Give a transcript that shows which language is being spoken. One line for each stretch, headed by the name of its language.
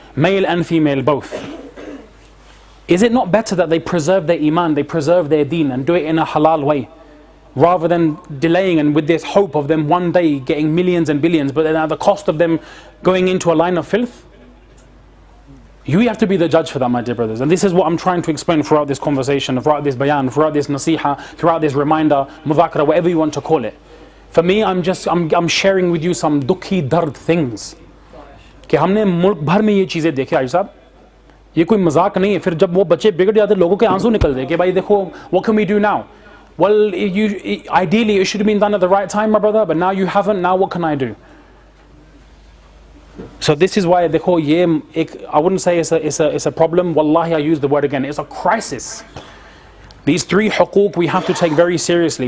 English: Male and female, both. Is it not better that they preserve their iman, they preserve their deen, and do it in a halal way, rather than delaying and with this hope of them one day getting millions and billions, but then at the cost of them going into a line of filth? You have to be the judge for that, my dear brothers. And this is what I'm trying to explain throughout this conversation, throughout this bayan, throughout this nasiha, throughout this reminder, mudhakara, whatever you want to call it. For me, I'm sharing with you some dukhi dard things.
Hindi: कि हमने मुल्क भर में ये चीज़ें देखी आयु साहब, ये कोई मजाक नहीं है. फिर जब वो बच्चे बिगड़ जाते लोगों के आंसू निकल रहे कि भाई देखो,
English: what can we do now? Well, ideally it should have been done at the right time, my brother, but now you haven't. Now what can I do? So this is why
Hindi: देखो ये
English: I wouldn't say it's a problem. Wallahi, I use the word again. It's a crisis. These three huquq we have to take very seriously.